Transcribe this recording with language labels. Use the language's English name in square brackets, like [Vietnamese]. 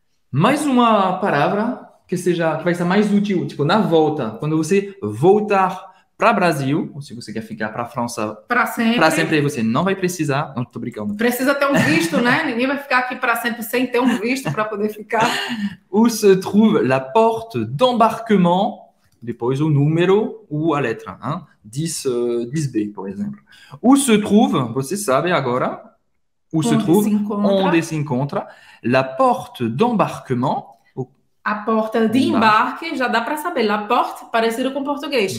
[Portuguese] Mais uma palavra que vai ser mais útil, tipo, na volta. Quando você voltar para o Brasil, ou se você quer ficar para a França para sempre, você não vai precisar. Não, estou brincando. Precisa ter um visto, né? Ninguém vai ficar aqui para sempre sem ter um visto para poder ficar. [French] Où se trouve la porte d'embarquement? [Portuguese] Depois o número ou a letra, hein? [French] 10B, [Portuguese] por exemplo. [French] Où se trouve, [Portuguese] você sabe agora, [French] où se trouve, [Portuguese] onde se encontra, [French] la porte d'embarquement, [Portuguese] A porta de embarque, já dá para saber. [French] La porte, [Portuguese] parecido com português.